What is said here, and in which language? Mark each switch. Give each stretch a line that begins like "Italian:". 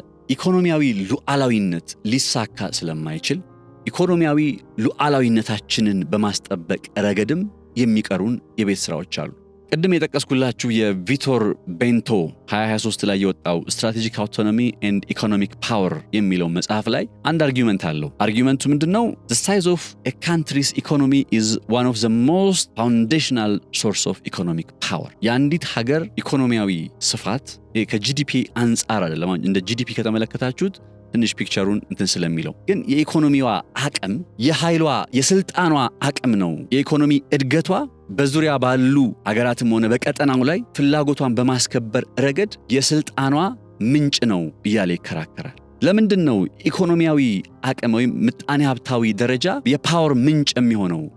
Amharic: ኢኮኖሚያዊ ሉዓላዊነት ሊሳካ ስለማይችል ኢኮኖሚያዊ ሉዓላዊነታችንን በማስጠበቅ ረገድም የሚቀሩን የቤት ስራዎች አሉ። ቅድም የጠቀስኩላችሁ የቪቶር ቤንቶ 2023 ላይ የወጣው ስትራቴጂክ አውቶኖሚ ኤንድ ኢኮኖሚክ ፓወር የሚለው መጽሐፍ ላይ አንድ አርጊውመንት አለው። አርጊውመንቱ ምንድነው?
English: The size of a country's economy is one of the most foundational source of economic power.
Amharic: የአንዲት ሀገር ኢኮኖሚያዊ ስፋት ከጂዲፒ አንጻር አይደለም። እንደ ጂዲፒ ከተመለከታችሁት ትንሽ ፒክቸሩን እንትን ስለሚለው ግን የኢኮኖሚዋ አቅም የኃይሏ የስልጣኗ አቅም ነው። የኢኮኖሚ እድገቷ በዙሪያ ባሉ አገራትም ሆነ በቀጠናው ላይ ፍላጎቷን በማስከበር ረገድ የስልጣኗ ምንጭ ነው እያለ ይከራከራል። ለምንድን ነው ኢኮኖሚያዊ አቅም ወይም ምጣኔ ሀብታዊ ደረጃ የፓወር ምንጭ የሚሆነው?